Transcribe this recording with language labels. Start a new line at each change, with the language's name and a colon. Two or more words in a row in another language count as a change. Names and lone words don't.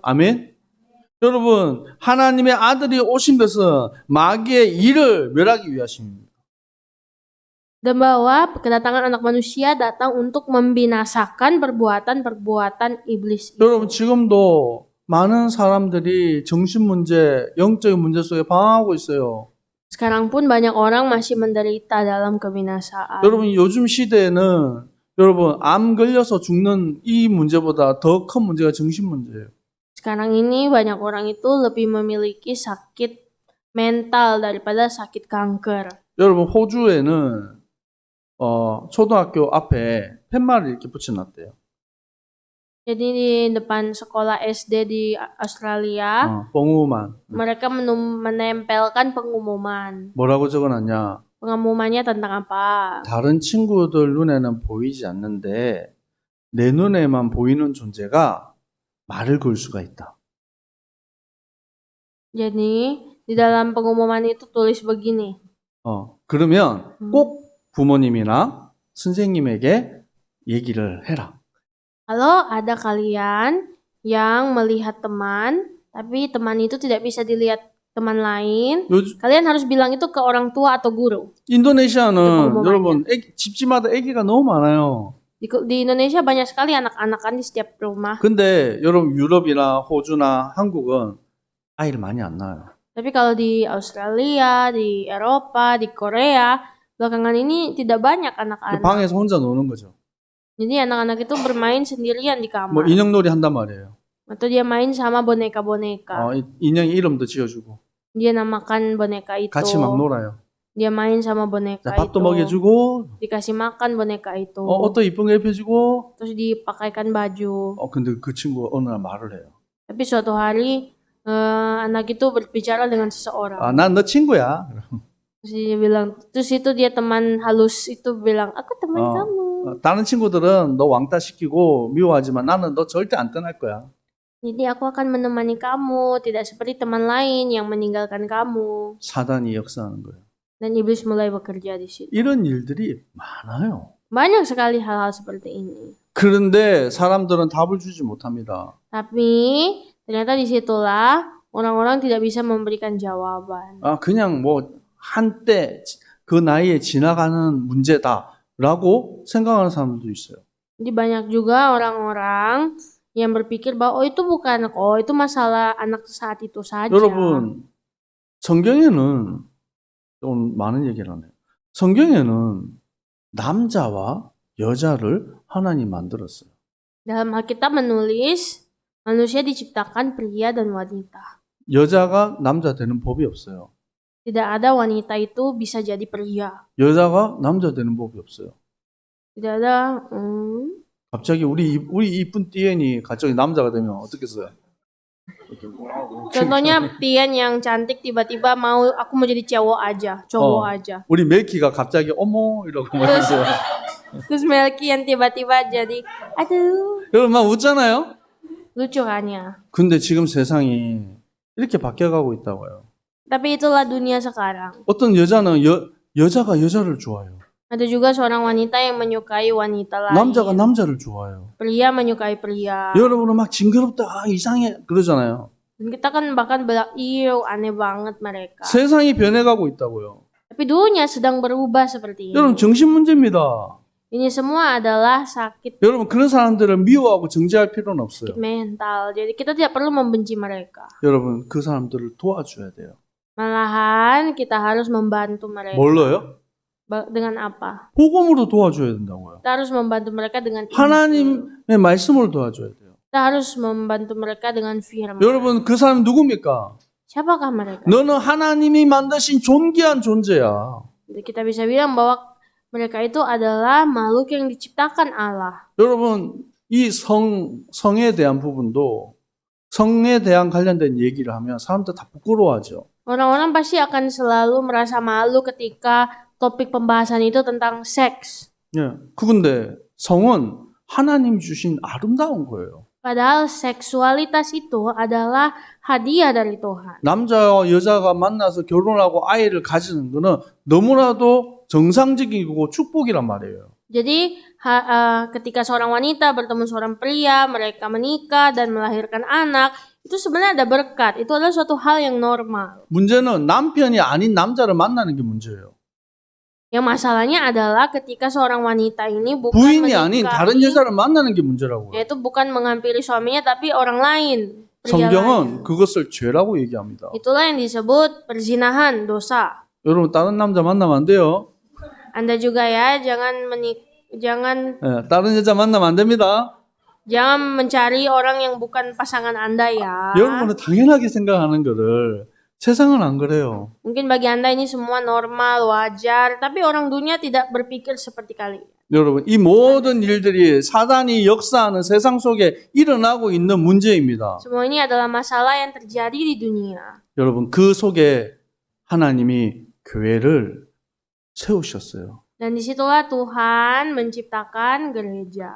Korean: 아멘. 여러분, 하나님의 아들이 오신 것은 마귀의 일을 멸하기 위하십니다.
Indonesian: Dan bahwa kedatangan anak manusia datang untuk membinasakan perbuatan-perbuatan iblis itu.
Korean: 여러분, 지금도 많은 사람들이 정신 문제, 영적인 문제 속에 방황하고 있어요.
Indonesian: Sekarang pun banyak orang masih menderita dalam kebinasaan.
Korean: 여러분, 요즘 시대에는 여러분, 암 걸려서 죽는 이 문제보다 더 큰 문제가 정신 문제예요.
Indonesian: Sekarang ini banyak orang itu lebih memiliki sakit mental daripada sakit kanker.
Korean: 여러분, 호주에는 초등학교 앞에 팻말을 이렇게 붙여놨대요.
Indonesian: Jadi di depan sekolah SD di Australia, pengumuman. mereka menempelkan pengumuman.
Korean: 뭐라고 적어놨냐?
Indonesian: Pengumumannya tentang apa?
Korean: 다른 친구들 눈에는 보이지 않는데 내 눈에만 보이는 존재가 말을 걸 수가 있다.
Indonesian: Jadi di dalam pengumuman itu tulis begini.
Korean: 그러면 꼭 부모님이나 선생님에게 얘기를 해라.
Indonesian: Kalau ada kalian yang melihat teman, tapi teman itu tidak bisa dilihat teman lain,
Korean: 요즘
Indonesian: kalian harus bilang itu ke orang tua atau guru.
Korean: 인도네시아는
Indonesian: pengumumannya.
Korean: 여러분 집집마다 아기가 너무 많아요.
Indonesian: Di Indonesia banyak sekali anak-anak kan di setiap rumah.
Korean: 근데 여러분 유럽이나 호주나 한국은 아이를 많이 안 낳아요.
Indonesian: Tapi kalau di Australia, di Eropa, di Korea, belakangan ini tidak banyak 그 anak-anak.
Korean: 방에서 혼자 노는 거죠.
Indonesian: Jadi anak-anak itu bermain sendirian di
Korean: 뭐
Indonesian: kamar.
Korean: 인형놀이 한단 말이에요.
Indonesian: Atau dia main sama boneka-boneka.
Korean: 인형 이름도 지어주고
Indonesian: Dia namakan boneka itu.
Korean: 같이 막 놀아요.
Indonesian: Dia main sama
Korean: 자,
Indonesian: boneka
Korean: 밥도
Indonesian: itu.
Korean: 먹여주고
Indonesian: Dikasih makan boneka itu.
Korean: 옷도 이쁜 거 입혀주고
Indonesian: Terus dipakaikan baju.
Korean: 근데 그 친구가 어느 날 말을 해요.
Indonesian: Tapi suatu hari anak itu berbicara dengan seseorang.
Korean: 난 너 친구야.
Indonesian: Terus dia bilang, terus itu dia teman halus itu bilang, aku teman 어. kamu.
Korean: 다른 친구들은 너 왕따 시키고 미워하지만 나는 너 절대 안 떠날 거야.
Indonesian: Jadi aku akan menemani kamu, tidak seperti teman lain yang meninggalkan kamu.
Korean: 사단이 역사하는 거예요.
Indonesian: Dan iblis mulai bekerja di situ.
Korean: 이런 일들이 많아요.
Indonesian: Banyak sekali hal-hal seperti ini.
Korean: 그런데 사람들은 답을 주지 못합니다.
Indonesian: Tapi ternyata disitulah orang-orang tidak bisa memberikan jawaban.
Korean: 그냥 뭐 한때 그 나이에 지나가는 문제다라고 생각하는 사람들도 있어요.
Indonesian: Jadi banyak juga orang-orang yang berpikir bahwa itu bukan itu masalah anak saat itu saja.
Korean: 여러분, 성경에는 좀 많은 얘기를 하네요. 성경에는 남자와 여자를 하나님 만들었어요.
Indonesian: Dalam Alkitab menulis manusia diciptakan pria dan wanita.
Korean: 여자가 남자 되는 법이 없어요.
Indonesian: Tidak ada wanita itu bisa jadi pria.
Korean: 여자가 남자 되는 법이 없어요.
Indonesian: Tidak ada.
Korean: 갑자기 우리 이쁜 띠엔이 갑자기 남자가 되면 어떻겠어요?
Indonesian: Contohnya Tian yang cantik tiba-tiba aku mau jadi cowok aja.
Korean: 우리 멜키가 갑자기 어머 이러고 말했어요.
Indonesian: Terus Melki yang tiba-tiba jadi, aduh,
Korean: 여러분 막 웃잖아요.
Indonesian: lucu kan ya.
Korean: 근데 지금 세상이 이렇게 바뀌어가고 있다고요.
Indonesian: Tapi itulah dunia sekarang.
Korean: 어떤 여자는 여자가 여자를 좋아해요.
Indonesian: Ada juga seorang wanita yang menyukai wanita lain.
Korean: 남자가 남자를 좋아해요.
Indonesian: Pria menyukai pria.
Korean: 여러분은 막 징그럽다, 이상해 그러잖아요.
Indonesian: Dan kita kan bahkan bilang, iyo aneh banget mereka.
Korean: 세상이 변해가고 있다고요.
Indonesian: Tapi dunia sedang berubah seperti ini.
Korean: 여러분 정신 문제입니다.
Indonesian: Ini semua adalah sakit
Korean: 여러분 그런 사람들을 미워하고 정죄할 필요는 없어요.
Indonesian: mental. Jadi kita tidak perlu membenci mereka.
Korean: 여러분 그 사람들을 도와줘야 돼요.
Indonesian: Malahan kita harus membantu mereka.
Korean: 뭘로요?
Indonesian: Dengan apa?
Korean: 복음으로 도와줘야 된다고요.
Indonesian: Kita harus membantu mereka dengan Injil.
Korean: 하나님의 말씀으로 도와줘야 돼요.
Indonesian: Kita harus membantu mereka dengan firman.
Korean: 여러분 그 사람 누굽니까?
Indonesian: Siapakah mereka?
Korean: 너는 하나님이 만드신 존귀한 존재야.
Indonesian: Jadi kita bisa bilang bahwa mereka itu adalah makhluk yang diciptakan Allah.
Korean: 여러분 이 성에 대한 부분도 성에 대한 관련된 얘기를 하면 사람들 다 부끄러워하죠.
Indonesian: Orang-orang pasti akan selalu merasa malu ketika topik pembahasan itu tentang seks.
Korean: 예. 그런데 성은 하나님 주신 아름다운 거예요.
Indonesian: Padahal seksualitas itu adalah hadiah dari Tuhan.
Korean: 남자와 여자가 만나서 결혼하고 아이를 가지는 거는 너무나도 정상적이고 축복이란 말이에요.
Indonesian: Jadi ketika seorang wanita bertemu seorang pria, mereka menikah dan melahirkan anak, itu sebenarnya ada berkat. Itu adalah suatu hal yang normal.
Korean: 문제는 남편이 아닌 남자를 만나는 게 문제예요.
Indonesian: Yang masalahnya adalah ketika seorang wanita ini bukan
Korean: 부인이 아닌 다른
Indonesian: menikahi,
Korean: 여자를 만나는 게 문제라고요.
Indonesian: yaitu bukan menghampiri suaminya tapi orang lain. Pria lain.
Korean: 성경은 그것을 죄라고 얘기합니다.
Indonesian: Itulah yang disebut perzinahan, dosa.
Korean: 여러분 다른 남자 만나면 안 돼요.
Indonesian: Anda juga ya, jangan
Korean: 예, 다른 여자 만나면 안 됩니다.
Indonesian: jangan mencari orang yang bukan pasangan Anda ya.
Korean: 여러분은 당연하게 생각하는 거를 세상은 안 그래요.
Indonesian: Mungkin bagi Anda ini semua normal, wajar, tapi orang dunia tidak berpikir seperti kalian.
Korean: 여러분, 이 모든 일들이 사단이 역사하는 세상 속에 일어나고 있는 문제입니다.
Indonesian: Semua ini adalah masalah yang terjadi di dunia.
Korean: 여러분, 그 속에 하나님이 교회를 세우셨어요.
Indonesian: Dan disitulah Tuhan menciptakan gereja.